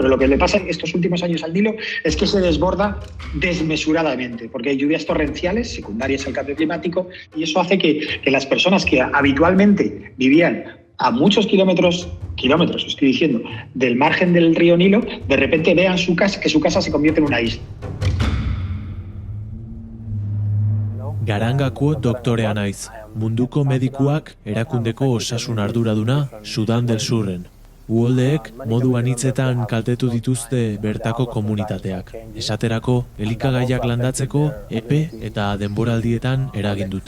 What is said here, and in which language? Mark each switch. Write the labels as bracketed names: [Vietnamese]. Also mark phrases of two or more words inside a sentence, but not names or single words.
[Spanish] Pero lo que le pasa en estos últimos años al Nilo es que se desborda desmesuradamente, porque hay lluvias torrenciales secundarias al cambio climático y eso hace que las personas que habitualmente vivían a muchos kilómetros, estoy diciendo, del margen del río Nilo, de repente vean que su casa se convierte en una isla. [Basque] Garangako doktorea naiz, munduko medikuak erakundeko osasun arduraduna Sudan del Surren. Uholdeek modu anitzetan kaltetu dituzte bertako komunitateak. Esaterako, elikagaiak landatzeko epe eta denboraldietan eragin dute.